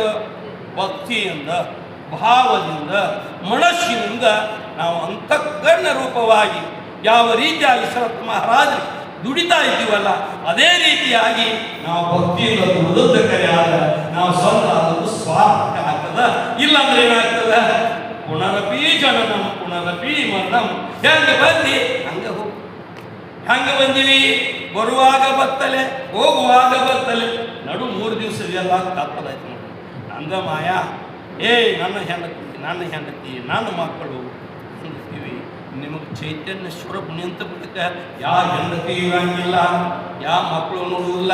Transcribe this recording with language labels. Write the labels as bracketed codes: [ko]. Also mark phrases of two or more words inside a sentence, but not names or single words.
[kn] ಭಕ್ತಿಯಿಂದ, ಭಾವದಿಂದ, ಮನಸ್ಸಿನಿಂದ ನಾವು ಅಂತಃಕರಣ ರೂಪವಾಗಿ ಯಾವ ರೀತಿಯಾಗಿ ಶರತ್ ಮಹಾರಾಜರು ದುಡಿತಾ ಇದ್ದೀವಲ್ಲ ಅದೇ ರೀತಿಯಾಗಿ ನಾವು ಭಕ್ತಿಯಿಂದ ದುಡಿದ ಕರೆಯಾದ ನಾವು ಸ್ವಂತ ಅದನ್ನು ಸ್ವಾರ್ಥ ಆಗ್ತದ. ಇಲ್ಲಾಂದ್ರೆ ಏನಾಗ್ತದ? [sa] ಪುನರಪಿ ಜನನಂ ಪುನರಪಿ ಮರಣಂ. [kn] ಹೆಂಗೆ ಬಂದು ಹಂಗೆ ಹೋಗಿ ಹೆಂಗೆ ಬಂದೀವಿ? ಬರುವಾಗ ಬತ್ತಲೆ, ಹೋಗುವಾಗ ಬತ್ತಲೆ, ನಡು 3 ದಿವಸದೆಲ್ಲ ತಪ್ಪದಾಯ್ತು ನೋಡಿ. ನಂದ ಮಾಯಾ, ನನ್ನ ಹೆಂಡತಿ ನನ್ನ ಮಕ್ಕಳು ಅಂತೀವಿ. ನಿಮಗೆ ಚೈತನ್ಯ ಸ್ವರೂಪ ನಿಂತ ಬಿಟ್ಟಕ್ಕೆ ಯಾವ ಹೆಂಡತಿ ಇರಂಗಿಲ್ಲ, ಯಾವ ಮಕ್ಕಳು ನೋಡುವುದಿಲ್ಲ.